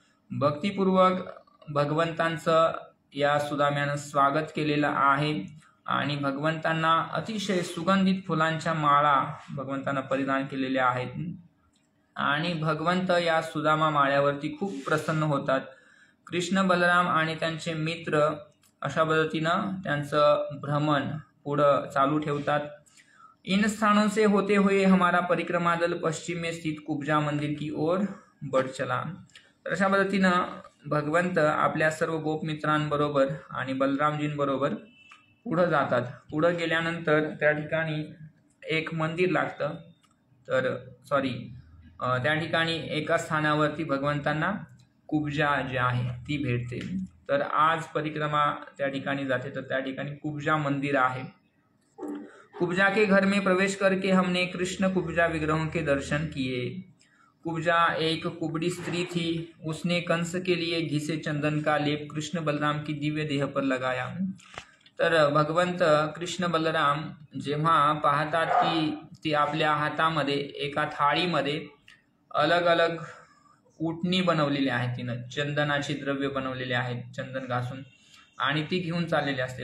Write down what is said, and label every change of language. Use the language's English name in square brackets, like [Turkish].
[Marathi] भक्तिपूर्वक भगवंतांचं या सुदाम्यानं स्वागत केलेलं आहे आणि भगवंतांना अतिशय सुगंधित फुलांच्या माळा भगवंतांना परिधान केलेल्या आहेत आणि भगवंत या सुदामा माळ्यावरती खूप प्रसन्न होतात। कृष्ण बलराम आणि त्यांचे मित्र अशा पद्धतीनं त्यांचं भ्रमण पुढं चालू ठेवतात। [Hindi] इन स्थानों से होते हुए हमारा परिक्रमा दल पश्चिम में स्थित कुब्जा मंदिर की ओर बढ़ चला। [Marathi] तर अशा पद्धतीनं भगवंत आपल्या सर्व गोपमित्रांबरोबर आणि बलरामजींबरोबर पुढे जातात। पुढे गेल्यानंतर त्या ठिकाणी एक मंदिर लागतं, तर त्या ठिकाणी एका स्थानावरती भगवंतांना कुब्जा जी आहे ती भेटते। तर आज परिक्रमा त्या ठिकाणी जाते, तर त्या ठिकाणी कुब्जा मंदिर आहे। [Hindi] कुब्जा के घर में प्रवेश करके हमने कृष्ण कुब्जा विग्रहों के दर्शन किए। कुब्जा एक कुबड़ी स्त्री थी, उसने कंस के लिए घी से चंदन का लेप कृष्ण बलराम की दिव्य देह पर लगाया। [Marathi] तर भगवंत कृष्ण बलराम जेव्हा पाहतात की ती आपल्या हातामध्ये एका थाळीमध्ये अलग अलग उटणी बनवलेली आहे, तिनं चंदनाची द्रव्य बनवलेले आहेत चंदन घासून आणि ती घेऊन चाललेली असते।